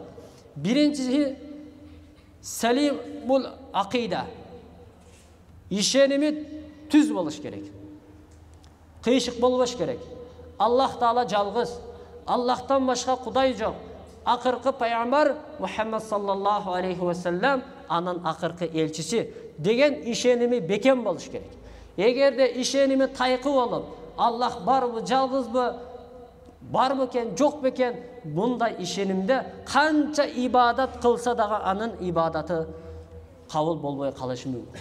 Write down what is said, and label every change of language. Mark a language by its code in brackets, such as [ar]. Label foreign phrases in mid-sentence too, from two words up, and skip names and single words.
[ky] Биринчиси [ar] سليم العقيدة. [ky] Ишеними түз болуш керек. Кыйшык болбош керек. Аллах Таала жалгыз. Аллахтан башка Кудай жок. Акыркы пайгамбар Мухаммад [ar] صلى الله عليه وسلم [ky] анын акыркы элчиси деген ишеними бекем болуш керек. Эгерде ишеними тайкы болуп, Аллах барбы, жалгызбы, барбы экен, жок бекен, мындай ишенимде канча ибадат кылса дагы анын ибадаты кабыл болбой калышы мүмкүн.